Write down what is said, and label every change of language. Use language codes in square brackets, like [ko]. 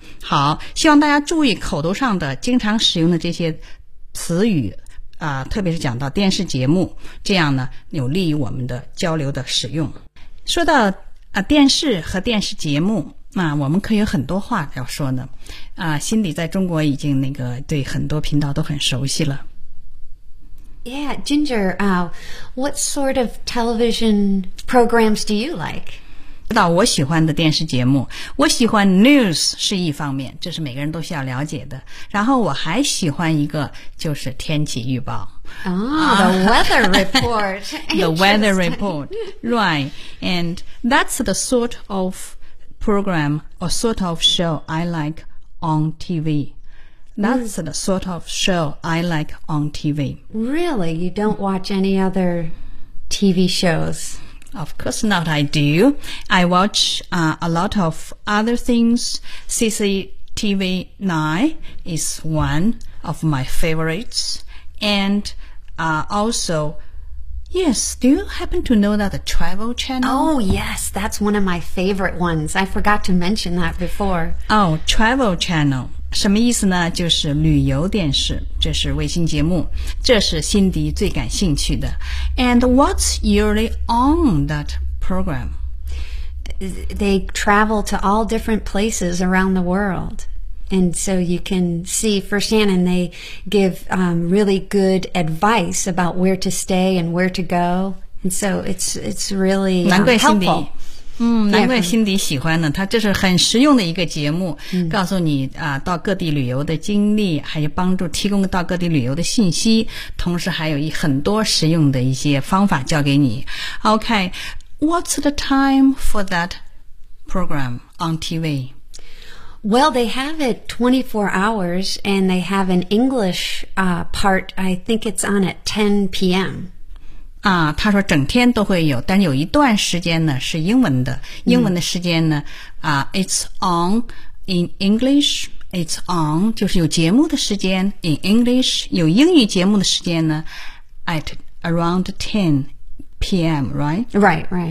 [zh] 好，希望大家注意口头上的经常使用的这些词语啊，特别是讲到电视节目，这样呢有利于我们的交流的使用。说到电视和电视节目。那我们可以有很多话要说呢心里在中国已经那个对很多频道都很熟悉了 [en] Yeah, Ginger, what sort of television programs do you like? [zh] 知道我喜欢的电视节目我喜欢 news 是一方面这是每个人都需要了解的然后我还喜欢一个就是天气预报 [en] the weather report The weather report, right And that's the sort ofprogram or sort of show I like on TV. That's the sort of show I like on TV. Really? You don't watch any other TV shows? Of course not, I do. I watch a lot of other things. CCTV 9 is one of my favorites. And also... Yes, do you happen to know that the Travel Channel? Oh, yes, that's one of my favorite ones. I forgot to mention that before. Oh, Travel Channel. [zh] 什么意思呢？就是旅游电视，这是卫星节目，这是辛迪最感兴趣的。 [en] And what's usually on that program? They travel to all different places around the world. And so you can see firsthand, and they give really good advice about where to stay and where to go. And so it's really [zh] 难怪 [en] helpful. [zh] 难怪辛迪喜欢呢，他这是很实用的一个节目，告诉你啊，到各地旅游的经历，还有帮助提供到各地旅游的信息，同时还有很多实用的一些方法教给你。 [en] OK, what's the time for that program on TV? Well, they have it 24 hours, and they have an English, part. I think it's on at 10 p.m. [zh] 啊，他说整天都会有，但有一段时间呢是英文的。英文的时间呢， [en] it's on in English. It's on [zh] 就是有节目的时间 [en] in English. [zh] 有英语节目的时间呢 [en] at around 10. P.M. Right.